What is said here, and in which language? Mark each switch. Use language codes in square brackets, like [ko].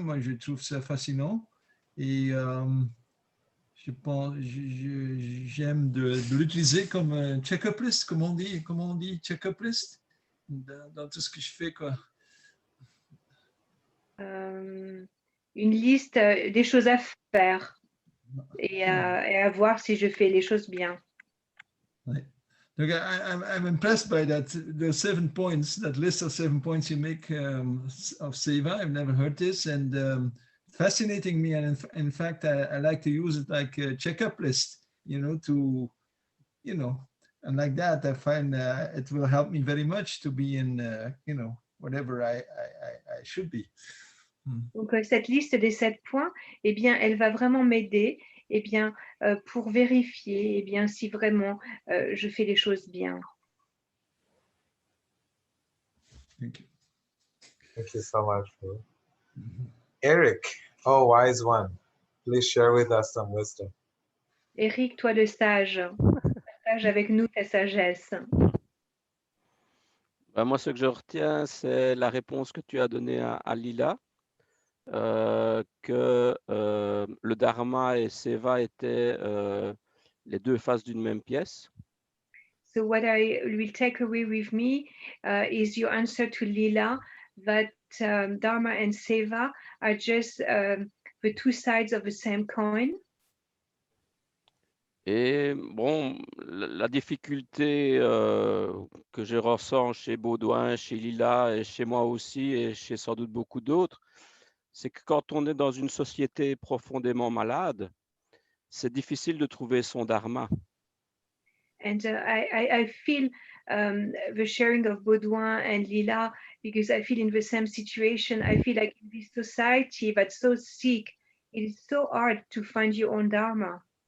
[fr] Moi, je trouve ça fascinant et j'aime de l'utiliser comme un check-up list, comment on dit check-up list dans tout ce que je fais, quoi. Une liste des choses à faire et à voir si je fais les choses bien. [en] Right. Look, I'm impressed by the 7 points, that list of 7 points you make of Seva. I've never heard this, and fascinating me. And in fact, I like to use it like a checkup list, and like that, I find it will help me very much to be in, whatever I should be. [fr] Donc, cette liste des 7 points, eh bien, elle va vraiment m'aider pour vérifier si vraiment je fais les choses bien. [en] Thank you. Thank you so much. Eric, oh, wise one, please share with us some wisdom. [fr] Eric, toi le sage, partage avec nous ta sagesse. Moi, ce que je retiens, c'est la réponse que tu as donnée à Lila. Que le Dharma et Seva étaient les deux faces d'une même pièce. [en] So what I will take away with me is your answer to Lila, that Dharma and Seva are just the two sides of the same coin. [fr] Et bon, la difficulté que je ressens chez Baudouin, chez Lila et chez moi aussi et chez sans doute beaucoup d'autres, c'est que quand on est dans une société profondément malade, c'est difficile de trouver son dharma. [en] And I feel the sharing of Baudouin and Lila, because I feel in the same situation. I feel like in this society that's so sick, it is so hard to find your own dharma.